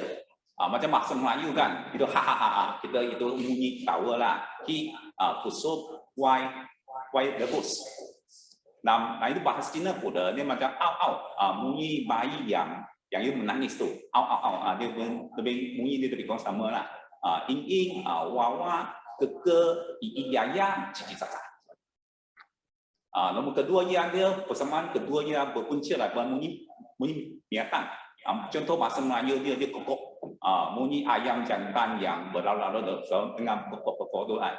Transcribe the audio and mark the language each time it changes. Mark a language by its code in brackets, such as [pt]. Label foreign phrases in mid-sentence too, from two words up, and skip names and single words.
[ms] Macam bahasa Melayu kan, itu ha-ha-ha, kita itu bunyi tawa lah. Hi, kusuk, wai, debus. Nah itu bahasa Cina pula, dia macam au-au, bunyi bayi yang dia menangis tu, au-au, dia lebih bunyi dia lebih kurang sama lah. Ing-ing, wawa, keke, i-i-ya-ya, cici-caca. Nombor kedua yang dia persamaan kedua yang berpunca daripada bunyi binatang. Contoh bahasa Melayu dia kokok, bunyi ayam jantan yang berlalu-lalu dengan kokok-kokok tu kan.